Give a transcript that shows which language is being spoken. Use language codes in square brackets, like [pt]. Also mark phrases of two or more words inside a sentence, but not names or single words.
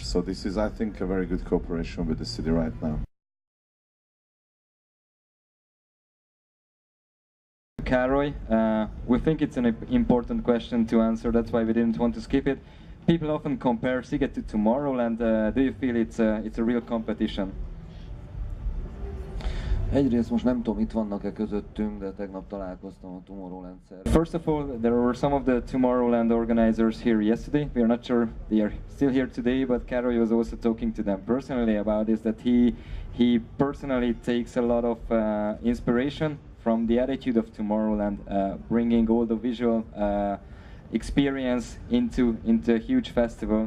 [en] So this is, I think, a very good cooperation with the city right now. Károly, we think it's an important question to answer, that's why we didn't want to skip it. People often compare Sziget to Tomorrowland. Do you feel it's a real competition? [hu] Egyrészt most nem tudom, itt vannak-e közöttünk, de tegnap találkoztam a Tomorrowland szervezőkkel. [en] First of all, there were some of the Tomorrowland organizers here yesterday. We are not sure they are still here today, but Károly was also talking to them personally about this, that he personally takes a lot of inspiration from the attitude of Tomorrowland, bringing all the visual experience into a huge festival.